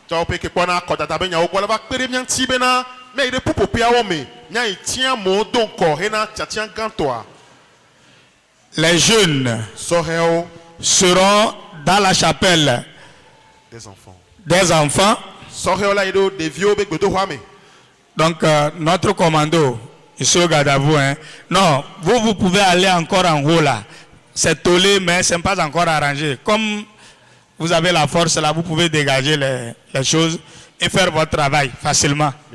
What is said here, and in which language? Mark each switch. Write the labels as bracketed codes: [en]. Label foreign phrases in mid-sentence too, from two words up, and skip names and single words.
[fr] Les jeunes seront dans la chapelle des enfants [ee] Sɔhɛwo la yi ɖo ɖeviwo be gbedoxɔame. [fr] Donc, notre commando, ici au garde à vous, hein. Non, vous pouvez aller encore en haut là. C'est tollé, mais ce n'est pas encore arrangé. Comme vous avez la force là, vous pouvez dégager les choses et faire votre travail facilement.